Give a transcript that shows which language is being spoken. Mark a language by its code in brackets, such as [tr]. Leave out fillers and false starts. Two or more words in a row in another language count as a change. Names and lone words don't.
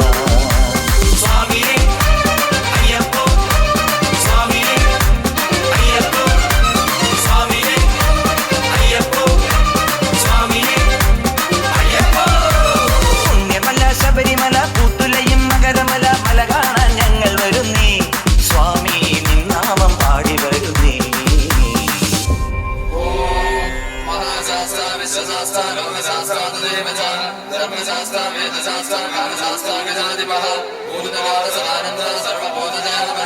[ml] സ്വാമിയേ അയ്യപ്പോ സ്വാമിയേ അയ്യപ്പോ സ്വാമിയേ അയ്യപ്പോ സ്വാമിയേ അയ്യപ്പോ. പുണ്യമല ശബരിമല പൂത്തുലയും മകരമല മല കാണാൻ ഞങ്ങൾ വരുന്നേ. സ്വാമി നിന്നാമം പാടി വരുന്നേ. [sa] विश्वशास्त्र लोकशास्त्र तदेव च धर्मशास्त्र वेदशास्त्र कालशास्त्र गजाधिपः भूतकाल सदानन्द सर्वबोधजय नमः.